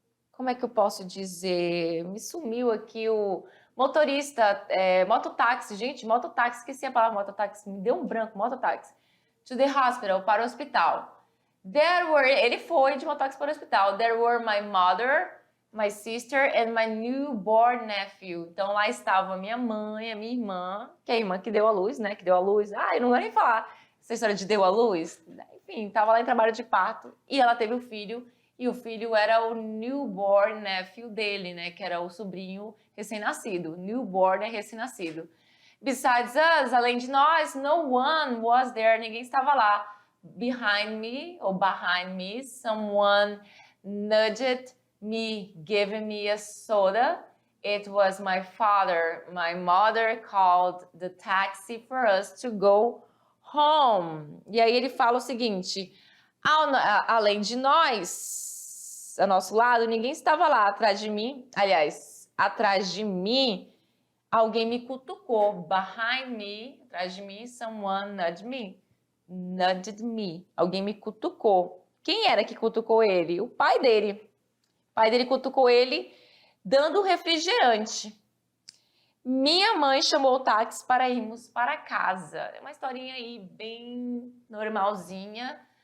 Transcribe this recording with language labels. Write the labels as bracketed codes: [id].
[pt] Como é que eu posso dizer? Me sumiu aqui o motorista, mototáxi. Gente, mototáxi, esqueci a palavra mototáxi, me deu um branco, mototáxi. [en] To the hospital, [pt] para o hospital. Ele foi de mototáxi para o hospital. [en] There were my mother, my sister and my newborn nephew. [pt] Então lá estava a minha mãe, a minha irmã, que é a irmã que deu à luz, né? Que deu à luz. Eu não vou nem falar essa história de deu à luz. Enfim, estava lá em trabalho de parto e ela teve o filho. E o filho era o [en] newborn nephew [pt] dele, né? Que era o sobrinho recém-nascido. Newborn é recém-nascido. [en] Besides us, [pt] além de nós, [en] no one was there. [pt] Ninguém estava lá. [en] Behind me, someone nudged me, giving me a soda. It was my father. My mother called the taxi for us to go home. [pt] E aí ele fala o seguinte: além de nós, ao nosso lado, ninguém estava lá atrás de mim. Aliás, atrás de mim, alguém me cutucou. [en] Behind me, [pt] atrás de mim, [en] someone nudged me. [pt] Alguém me cutucou. Quem era que cutucou ele? O pai dele. O pai dele cutucou ele dando refrigerante. Minha mãe chamou o táxi para irmos para casa. É uma historinha aí bem normalzinha.